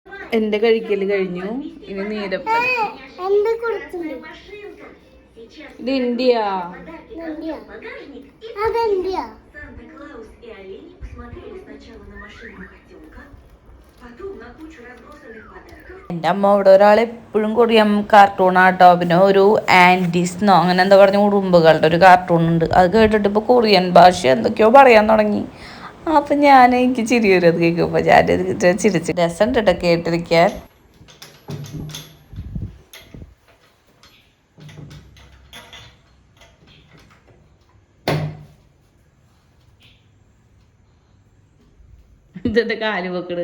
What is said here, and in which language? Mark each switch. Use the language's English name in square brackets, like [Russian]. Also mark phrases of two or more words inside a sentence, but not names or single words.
[Malayalam] എന്റെ കഴിക്കല് കഴിഞ്ഞു. ഇനി നീരപ്പൻ. ഇത് ഇന്ത്യ. [Russian] Санта-Клаус и олени посмотрели сначала на машину котенка, потом на кучу разбросанных подарков. [Malayalam] എൻ്റെ അമ്മ ഇവിടെ ഒരാൾ എപ്പോഴും കൊറിയൻ കാർട്ടൂണാട്ടോ. പിന്നെ ഒരു ആൻറ്റീസ്ന്നോ അങ്ങനെ എന്താ പറഞ്ഞ ഉറുമ്പുകളുടെ ഒരു കാർട്ടൂൺ ഉണ്ട്. അത് കേട്ടിട്ട് ഇപ്പോൾ കൊറിയൻ ഭാഷ എന്തൊക്കെയോ പറയാൻ തുടങ്ങി. അപ്പം എനിക്ക് ചിരി വരും അത് കേൾക്കുമ്പോൾ. ഞാൻ ചിരിച്ച് രസം കേട്ടോ കേട്ടിരിക്കാൻ. ഇതെന്റെ കാല് വെക്കട്.